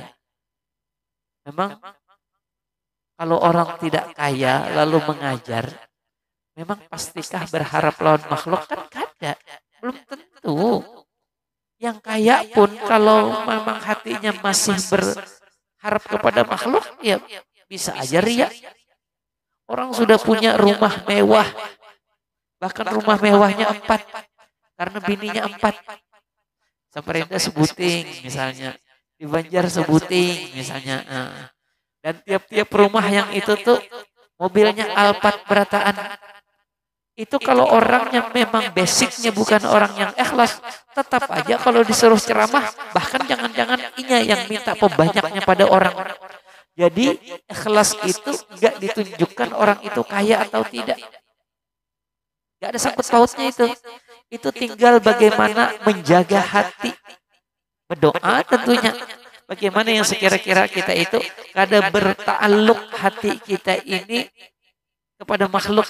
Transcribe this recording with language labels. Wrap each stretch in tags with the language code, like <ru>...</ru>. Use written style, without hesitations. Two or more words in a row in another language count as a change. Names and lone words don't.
<id>Memang kalau orang tidak kaya lalu mengajar, memang pastikah berharap lawan makhluk kan kada? Belum tentu. Yang kaya pun kalau memang hatinya masih berharap kepada makhluk, ya bisa aja ria. Orang sudah punya rumah mewah, bahkan rumah mewahnya 4, karena bininya 4. Samarinda sebuting misalnya, di Banjar sebuting misalnya. Dan tiap-tiap rumah yang itu tuh mobilnya Alphard berataan. Itu kalau orangnya memang basicnya bukan orang yang ikhlas, tetap aja kalau disuruh ceramah, bahkan jangan-jangan inya yang minta pembanyaknya pada orang. Jadi ikhlas itu enggak ditunjukkan orang itu kaya atau tidak. Enggak ada sangkut pautnya itu. Itu tinggal bagaimana menjaga hati. Berdoa tentunya. Bagaimana yang sekira-kira kita itu kada berta'alluq hati kita ini kepada makhluk.</id>